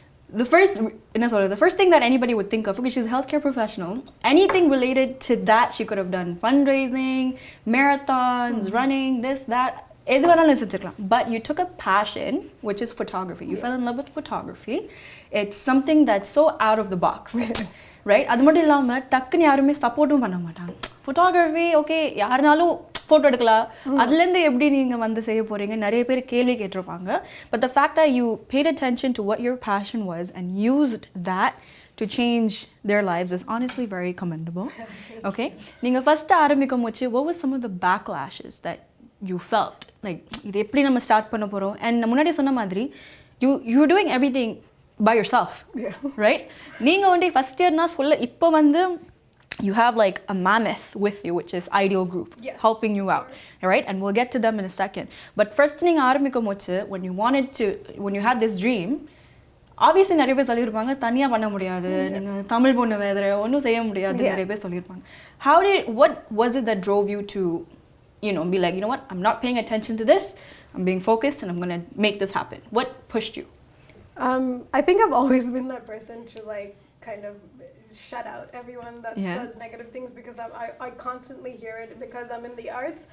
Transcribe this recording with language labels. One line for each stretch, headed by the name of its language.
English: The first thing that anybody would think of, because she's a healthcare professional, anything related to that, she could have done fundraising, marathons, running, this, that. But you took a passion, which is photography. You fell in love with photography. It's something that's so out of the box, right?
Tamil: அது மட்டும் இல்லாம டக்குன்னு யாருமே சப்போர்ட்டும் பண்ண மாட்டாங்க.
English: Photography, okay,
Tamil: யாருனாலும் photo எடுக்கலாம். அதுலேருந்து எப்படி நீங்க வந்து செய்ய போறீங்க நிறைய பேர் கேள்வி கேட்டிருப்பாங்க.
English: But the fact that you paid attention to what your passion was and used that to change their lives is honestly very commendable. Okay?
Tamil: நீங்க first ஆரம்பிக்கும் போது,
English: what was some of the backlashes that you felt?
Tamil: Like, இது எப்படி நம்ம start பண்ண போறோம்?
English: And
Tamil: முன்னாடி சொன்ன மாதிரி,
English: you're doing everything by yourself, right?
Tamil: நீங்க வந்து first yearனா சொல்ல இப்போ வந்து
English: you have like a mammoth with you, which is Ideal Group, helping you out, right? And we'll get to them in a second. But first
Tamil: நீங்க ஆரம்பிக்கும் போது,
English: when you had this dream, obviously
Tamil: நிறைய பேர் சொல்லியிருப்பாங்க தனியா பண்ண முடியாது, நீங்க தமிழ் பொண்ணு வேற ஒன்றும் செய்ய முடியாது நிறைய பேர் சொல்லியிருப்பாங்க.
English: What was it that drove you to, you know, be like, you know what, I'm not paying attention to this, I'm being focused and I'm going to make this happen? What pushed you? I think I've always been that person to like kind of shut out everyone that says negative things, because I constantly hear it because I'm in the arts.